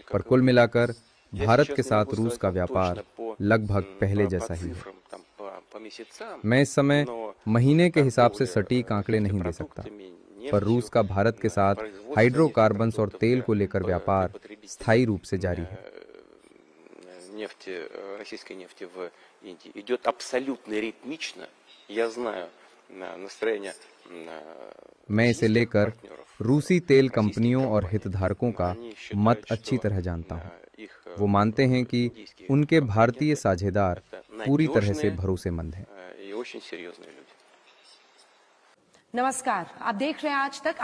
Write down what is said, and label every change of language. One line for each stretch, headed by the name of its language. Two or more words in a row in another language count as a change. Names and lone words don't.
Hindi: पर कुल मिलाकर भारत के साथ रूस का व्यापार लगभग पहले जैसा ही है। मैं इस समय महीने के हिसाब से सटीक आंकड़े नहीं दे सकता, पर रूस का भारत के साथ हाइड्रोकार्बन्स और तेल को लेकर व्यापार स्थायी रूप से जारी है।
Russian: российской нефти в Индии идет абсолютно ритмично. Я знаю настроение.
Hindi: मैं इसे लेकर रूसी तेल कंपनियों और हितधारकों का मत अच्छी तरह जानता हूं। वो मानते हैं कि उनके भारतीय साझेदार पूरी तरह से भरोसेमंद हैं। नमस्कार, आप देख रहे हैं आज तक।